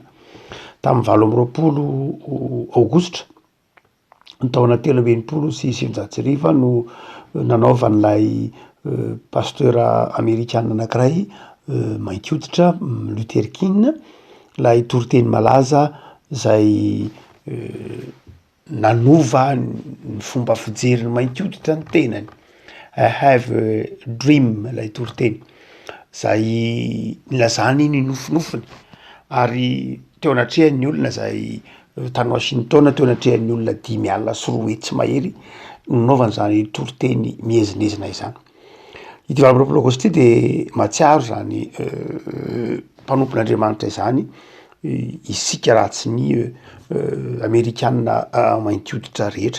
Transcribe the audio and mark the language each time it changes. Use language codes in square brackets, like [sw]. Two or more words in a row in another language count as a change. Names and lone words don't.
[mg] Tamin'ny 20 aogositra ny taona 1390 no nanaovan'ilay pasteur Amerikanina anankiray mainty hoditra Luther King ilay toriteny malaza izay nanova ny fomba fijeriny mainty hoditra ny tenany. I have a dream ilay toriteny izay nilazany ny nofinofiny ary teo anatrehan'ny olona izay tany Washington teo anatrehan'ny olona 5,4 hetsy mahery nanaovany izany toriteny mihezinezina izany. Ity 20 aogositra ity dia mahatsiaro izany mpanompon'Andriamanitra izany isika raha tsy ny Amerikanina mainty hoditra rehetra.